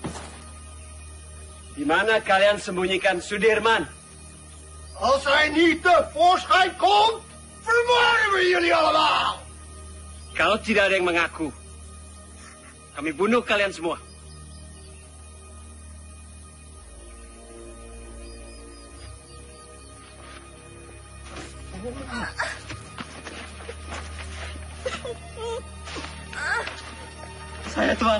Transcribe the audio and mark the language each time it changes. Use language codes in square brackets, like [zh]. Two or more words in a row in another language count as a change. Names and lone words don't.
[id] Di mana kalian sembunyikan Sudirman? [nl] Als hij niet tevoorschijn komt, bunuh jullie allemaal! [id] Kalau tidak ada yang mengaku, kami bunuh kalian semua. Saya, Tuan.